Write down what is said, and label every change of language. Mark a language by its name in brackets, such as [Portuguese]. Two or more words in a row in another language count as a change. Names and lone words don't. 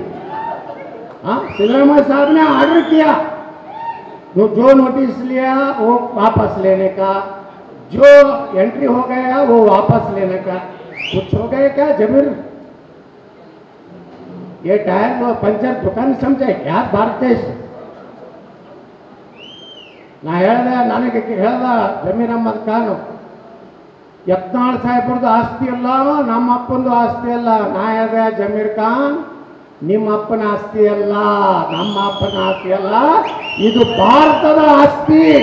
[Hindi] हाँ, सिद्धरामैया साहब ने ऑर्डर किया जो नोटिस लिया वो वापस लेने का, जो एंट्री हो गया वो वापस लेने का। कुछ हो गया क्या जमीर? ये टायर वो पंचर दुकान समझे क्या भारत देश? [Kannada] ನಾ ಹೇಳ್ದೆ, ನನಗೆ ಹೇಳ್ದ ಜಮೀರ್ ಅಹಮದ್ ಖಾನ್, ಯತ್ನಾಳ್ ಸಾಹೇಬ್ರದ್ದು ಆಸ್ತಿ ಅಲ್ಲ, ನಮ್ಮ ಅಪ್ಪಂದು ಆಸ್ತಿ ಅಲ್ಲ. ನಾ ಹೇಳ್ದೆ, ಜಮೀರ್ ಖಾನ್ ನಿಮ್ಮ ಅಪ್ಪನ ಆಸ್ತಿ ಅಲ್ಲ, ನಮ್ಮ ಅಪ್ಪನ ಆಸ್ತಿ ಅಲ್ಲ, ಇದು ಭಾರತದ ಆಸ್ತಿ.